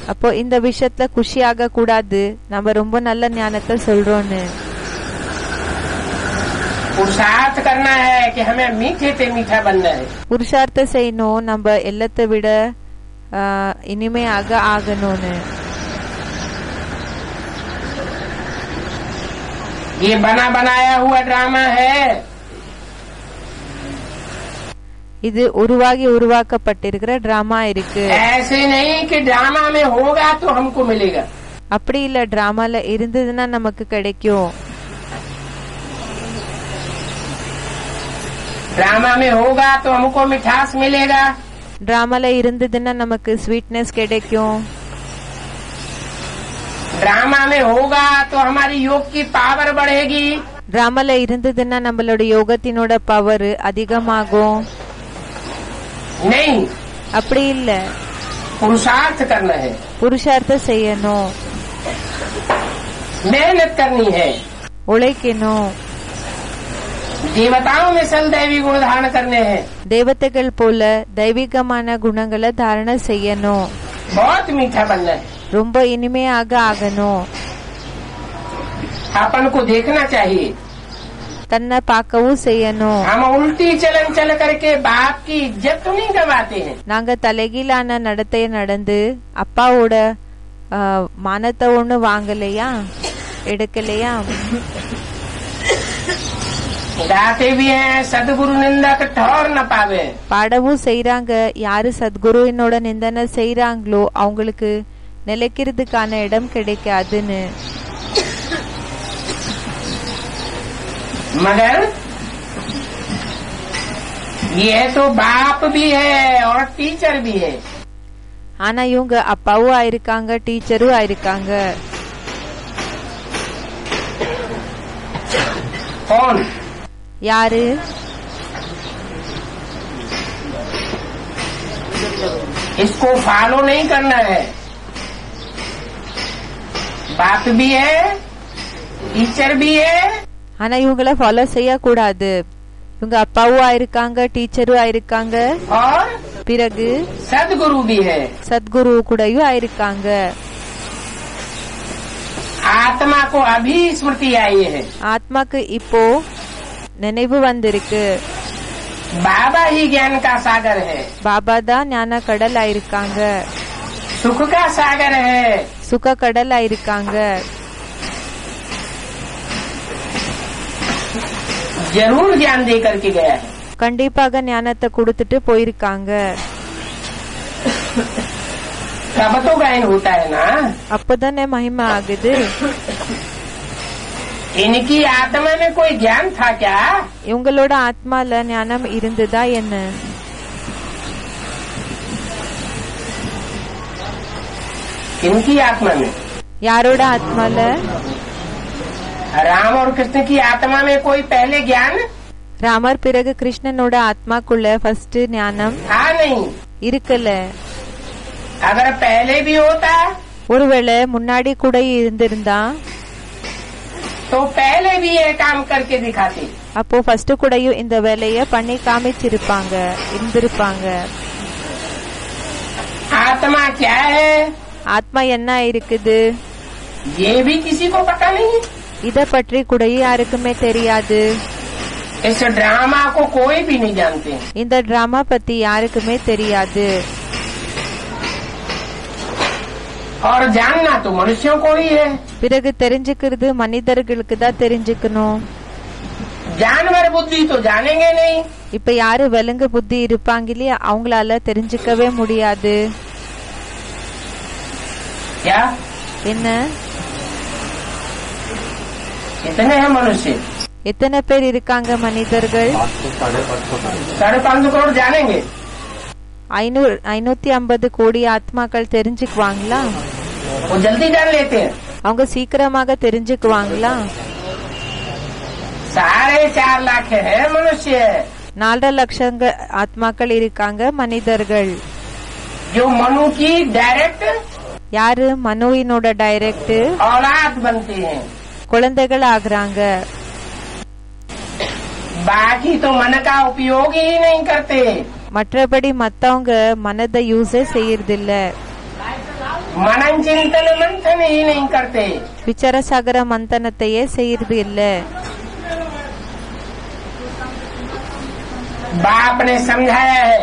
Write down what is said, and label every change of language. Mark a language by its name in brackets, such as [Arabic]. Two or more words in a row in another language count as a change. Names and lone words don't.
[Tamil] அப்போ இந்த விஷயத்துல குஷியாக கூடாது, நம்ம ரொம்ப நல்ல ஞானத்தை சொல்றோம்னு. [Hindi] पुरुषार्थ करना है कि हमें मीठे से मीठा बनना है। [Tamil] புருஷார்த்தம் செய்யணும், நம்ம எல்லாத்தை விட இனிமையாக ஆகணும்னு. [Hindi] ये बना बनाया हुआ ड्रामा है। [Tamil] இது உருவாக்கப்பட்டிருக்கிற டிராமா இருக்கு. [Hindi] ऐसे नहीं कि ड्रामा में होगा तो हमको मिलेगा। [Tamil] அப்படி இல்ல, டிராமால இருந்ததுன்னா நமக்கு கிடைக்கும். [Hindi] ड्रामा में होगा तो हमको मिठास मिलेगा। [Tamil] டிராமால இருந்ததுன்னா நமக்கு ஸ்வீட்னஸ் கிடைக்கும். [Hindi] ड्रामा में होगा तो हमारी योग की पावर बढ़ेगी। [Tamil] டிராமால இருந்ததுன்னா நம்மளோட யோகத்தினோட பவர் அதிகமாகும். [Hindi] नहीं, [Tamil] அப்படி இல்ல, [Hindi] पुरुषार्थ करना है, [Tamil] புருஷார்த்தம் செய்யணும், [Hindi] मेहनत करनी है, [Tamil] உழைக்கணும். [Hindi] देवताओं में सल दैवी गुण धारण करने हैं। [Tamil] தேவதைகள் போல தெய்வீகமான குணங்களை தாரண செய்யணும். [Hindi] बहुत मीठा बनना है। [Tamil] ரொம்ப இனிமையாக ஆகணும். [Hindi] अपन को देखना चाहिए। [Tamil] தன்னை பார்க்கவும் செய்யணும். [Hindi] हम उल्टी चलन चल करके बाप की इज्जत तो नहीं गवाते हैं। [Tamil] நாங்க தலைகீழான நடத்தைய நடந்து அப்பாவோட மானத்தை ஒண்ணு வாங்கலையா, எடுக்கலையா? [Hindi] गाते भी हैं, सदगुरु निंदक ठौर न पावे। [Tamil] பாடவும் செய்யறாங்க. யாரு சத்குருவினோட நிந்தனை செய்யறாங்களோ அவங்களுக்கு நிலைக்கிறதுக்கான இடம் கிடைக்காதுன்னு. [Hindi] मगर ये तो बाप भी है और टीचर भी है। [Tamil] ஆனா இவங்க அப்பாவும் ஆயிருக்காங்க, டீச்சரும் ஆயிருக்காங்க. [Hindi] कौन? [Tamil] யாரு? [Hindi] इसको फॉलो नहीं करना है। बाप भी है, टीचर भी है [Tamil] ஆனா இவங்கள ஃபாலோ செய்யக்கூடாது. இவங்க அப்பாவும் ஆயிருக்காங்க, டீச்சரும் ஆயிருக்காங்க, [Hindi] और [Tamil] பிறகு [Hindi] सदगुरु भी है. [Tamil] சத்குரு கூடயும் ஆயிருக்காங்க. [Hindi] आत्मा को अभी स्मृति आई है. [Tamil] ஆத்மாக்கு இப்போ நினைவு வந்திருக்கு. [Hindi] बाबा ही ज्ञान का सागर है, [Tamil] பாபா தான் ஞான கடல் ஆயிருக்காங்க, [Hindi] सुख का सागर है. [Tamil] சுக கடல் ஆயிருக்காங்க. [Hindi] जरूर ज्ञान दे करके गया है. [Tamil] கண்டிப்பாக ஞானத்தை கொடுத்துட்டு போயிருக்காங்க. [Hindi] तब तो गायन होता है ना. [Tamil] அப்பதானே மகிமை ஆகுது. [Hindi] इनकी आत्मा में कोई ज्ञान था क्या? [Tamil] இவங்களோட ஆத்மால ஞானம் இருந்ததா என்ன? [Hindi] इनकी आत्मा में, [Tamil] யாரோட ஆத்மால? [Hindi] राम और कृष्ण की आत्मा में कोई पहले ज्ञान [Tamil] ராமர் பிறகு கிருஷ்ணனோட ஆத்மாக்குள்ள ஃபர்ஸ்ட் ஞானம் [Hindi] था नहीं. [Tamil] இருக்கல. [Hindi] अगर पहले भी होता [Tamil] ஒருவேளை முன்னாடி கூட இருந்திருந்தா [Hindi] तो पहले भी ये काम करके दिखाते. [Tamil] அப்போ ஃபர்ஸ்ட் கூடயும் இந்த வேலைய பண்ணி காமிச்சிருப்பாங்க, இருந்திருப்பாங்க. [Hindi] आत्मा क्या है [Tamil] ஆத்மா என்ன இருக்குது [Hindi] ये भी किसी को पता नहीं. [Tamil] இத பற்றி கூட யாருக்குமே தெரியாது. [Hindi] इस ड्रामा को कोई भी नहीं जानते. [Tamil] இந்த டிராமா பத்தி யாருக்குமே தெரியாது. [Hindi] और जानना तो मनुष्यों को ही है. [Tamil] பிறகு தெரிஞ்சுக்கிறது மனிதர்களுக்கு தான் தெரிஞ்சுக்கணும். [Hindi] जानवर बुद्धि तो जानेंगे नहीं. [Tamil] இப்ப யாரு விலங்கு புத்தி இருப்பாங்க இல்லையா, அவங்களால தெரிஞ்சுக்கவே முடியாது. [Hindi] क्या [Tamil] என்ன [Hindi] इतने हैं मनुष्य? [Tamil] எத்தனை பேர் இருக்காங்க மனிதர்கள்? [Hindi] 550 करोड़ जानेंगे. [Tamil] 550 கோடி ஆத்மாக்கள் தெரிஞ்சுக்குவாங்களா? [Hindi] वो जल्दी जान लेते हैं. [Tamil] அவங்க சீக்கிரமாக தெரிஞ்சுக்குவாங்களா? [Hindi] 4.5 लाख है मनुष्य [Tamil] 4 லட்சம் ஆத்மாக்கள் இருக்காங்க மனிதர்கள். [Hindi] जो मनु की डायरेक्ट [Tamil] யாரு மனுவினோட டைரக்ட் [Hindi] औलाद बनते हैं. [Tamil] குழந்தைகள் ஆகுறாங்க. [Hindi] बाकी तो मन का उपयोग ही नहीं करते. [Tamil] மற்றபடி மத்தவங்க மனதை யூஸே செய்யறதில்ல, [Hindi] मनन चिंतन मंथन ही नहीं करते. [Tamil] விசாரசாகர மந்தனத்தையே செய்யறது இல்ல. [Hindi] बाप ने समझाया है